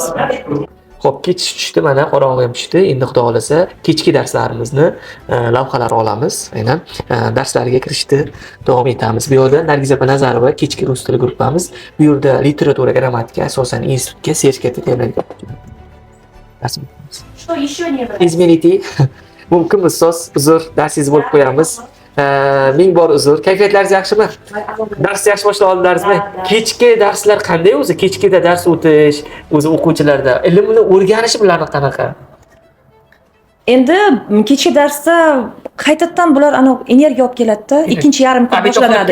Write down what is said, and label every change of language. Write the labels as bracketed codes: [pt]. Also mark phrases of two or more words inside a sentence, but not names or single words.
[uz] Xo'p, kech tushdi, mana qorong'i ham tushdi. Endi xudo xolasa kechki darslarimizni lavhalar olamiz. Aynan darslarga kirishdi. Davom etamiz. Bu yerda Nargiza Nazarova kechki rus tili gruppamiz. Bu yerda literatura, grammatika, asosan institutga sertifikat tayyorlaydi. [ru] Что еще не было? Izminiti. [uz] Mumkin ustoz, uzr, darsingiz bo'lib qo'yamiz. Ming bor uzr. Kayfiyatlaringiz yaxshimi? Dars yaxshi boshlab oldilarizmi? Kechki darslar qanday o'zi? Kechkida dars o'tish, o'zi o'quvchilarda ilmni o'rganish bilan qanaqa? Endi kechki darsda qaytadan bular energiya olib keladi-da, ikkinchi yarim kun boshlanadi.